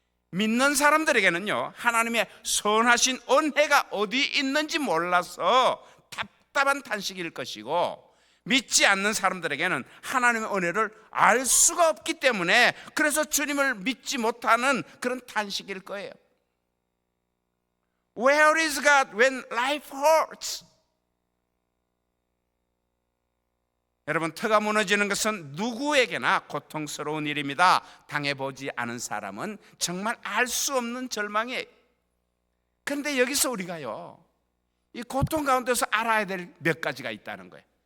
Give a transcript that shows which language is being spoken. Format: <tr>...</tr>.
<ko>믿는 사람들에게는요, 하나님의 선하신 은혜가 어디 있는지 몰라서 답답한 탄식일 것이고, 믿지 않는 사람들에게는 하나님의 은혜를 알 수가 없기 때문에 그래서 주님을 믿지 못하는 그런 탄식일 거예요.</ko> <en>Where is God when life hurts?</en> <ko>여러분, 터가 무너지는 것은 누구에게나 고통스러운 일입니다. 당해보지 않은 사람은 정말 알 수 없는 절망이에요. 그런데 여기서 우리가요, 이 고통 가운데서 알아야 될 몇 가지가 있다는 거예요.</ko>